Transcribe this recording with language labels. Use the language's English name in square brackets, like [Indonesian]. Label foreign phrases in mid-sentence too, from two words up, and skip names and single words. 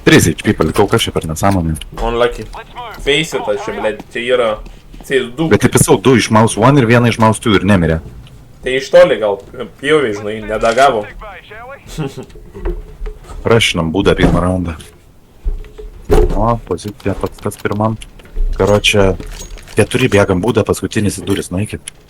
[Lithuanian] 3 HP palikau, kas čia per nesąmonę. [English] Unlucky. Face it, [Lithuanian] čia, blėt, čia yra CS2. Bet įpisau 2 iš Mouse 1 ir 1 iš Mouse 2 ir nemirė. Tai iš toli gal pjovė, žinai, nedagavo. Rašinam būdą pirmą raundą. O, pozicija pats pirmam. Karočią, 4 bėgam būdą, paskutinis į duris, nueikit.